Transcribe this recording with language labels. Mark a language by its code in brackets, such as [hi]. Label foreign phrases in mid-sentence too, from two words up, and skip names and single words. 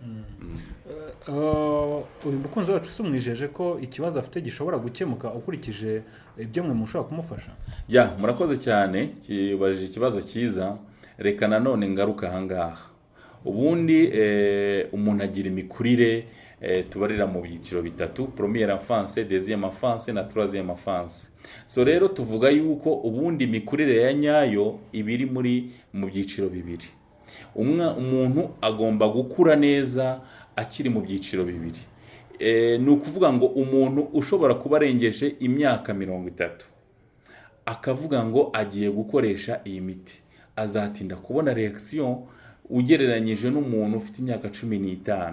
[rw] uyu mukunzi wacu se umwijeje ko ikibazo afite gishobora gukemuka ukurikije ibyo mwe mushobora kumufasha? Ya, murakoze cyane, kibajije ikibazo cyiza. Reka nanone ngaruka ahangaha. Ubundi umuntu agira imikurire tubarira mu byiciro bitatu: [fr] première enfance, deuxième enfance na troisième enfance. [rw] So rero tuvuga yuko ubundi imikurire ya nyayo ibiri mu byiciro bibiri. Umuntu agomba gukura neza akiri mu byiciro bibiri. Ni ukuvuga ngo umuntu ushobora kuba arengeje imyaka 30 akavuga ngo agiye gukoresha iyi miti, azatinda kubona reaction ugereranyije n'umuntu ufite imyaka 15.